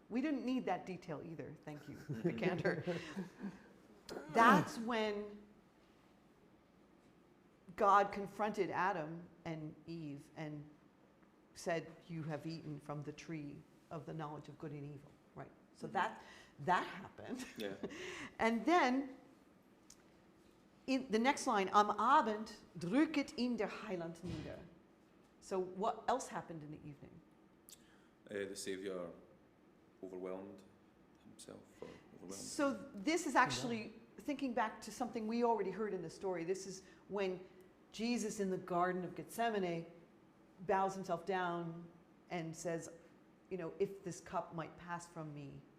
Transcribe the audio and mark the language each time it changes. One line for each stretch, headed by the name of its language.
English: We didn't need that detail either, thank you, Picander. That's when God confronted Adam and Eve and said, you have eaten from the tree of the knowledge of good and evil, right? So that happened. Yeah. And then, in the next line,
German: am Abend drücket ihn der Heiland nieder.
English: So what else happened in the evening? The Saviour overwhelmed himself, or overwhelmed. So this is actually thinking back to something we already heard in the story. This is when Jesus in the Garden of Gethsemane bows himself down and says, you know, if this cup might pass from me.